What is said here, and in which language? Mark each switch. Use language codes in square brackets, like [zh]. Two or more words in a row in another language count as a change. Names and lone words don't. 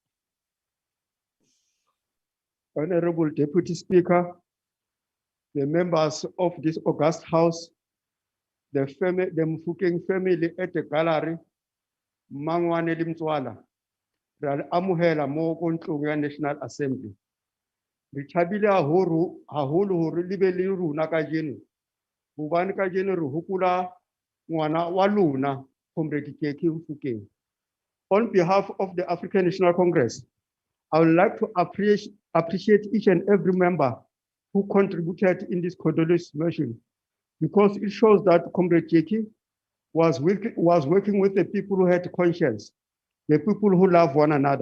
[en] Honorable Deputy Speaker, the members of this august house, the Mofokeng family at the gallery, [st] Mangwane Limtswala, Amuhela mo kontlong ya National Assembly. Re thabile haholo hore le be le rona kajeno. Hobane kajeno re hopola ngwana wa lona, Comrade Jacqueline Mofokeng. [en] On behalf of the African National Congress, I would like to appreciate each and every member who contributed in this condolence motion, because it shows that Comrade Jackie was working with the people who had conscience, the people who love one another.